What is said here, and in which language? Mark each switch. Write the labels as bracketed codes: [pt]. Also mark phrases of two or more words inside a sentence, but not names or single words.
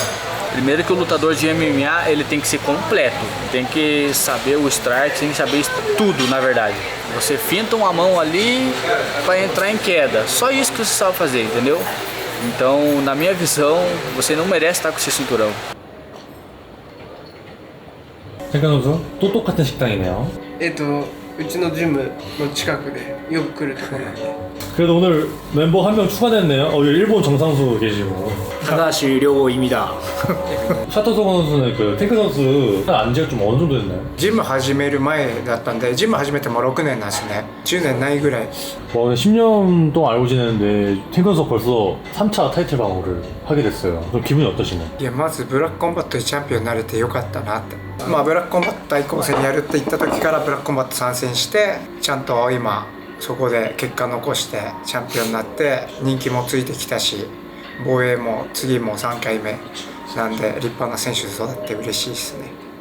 [pt] Primeiro que o lutador de MMA, ele tem que ser completo. Tem que saber o strike, tem que saber tudo, na verdade. Você finta uma mão ali para entrar em queda. Só isso que você sabe fazer, entendeu? Então, na minha visão, você não merece estar com esse cinturão. [ko] 태근 선수 또 똑같은 식당이네요. [ja] うちのジムの近くでよく来るところなんで。 [ko] 그래도 오늘 멤버 한 명 추가됐네요. 여기 일본 정상수 계시고. 하나시 료입니다. 샤토소건 선수는 그 탱크 선수 안 지가 좀 어느 정도 됐나요? [ja] ジム始める前だったんで、ジム始めても6年なんですね。10年ないぐらい。 [ko] 와, 10년 동안 알고 지내는데 탱크 선수 벌써 3차 타이틀 방어를 하게 됐어요. 그럼 기분이 어떠시나요? [ja] いや、まずブラックコンバットでチャンピオンになれてよかったなって。まあブラックコンバット対抗戦やるって言った時からブラックコンバット参戦して、ちゃんと今そこで結果残してチャンピオンになって人気もついてきたし、防衛も次も3回目なんで立派な選手で育って嬉しいですね。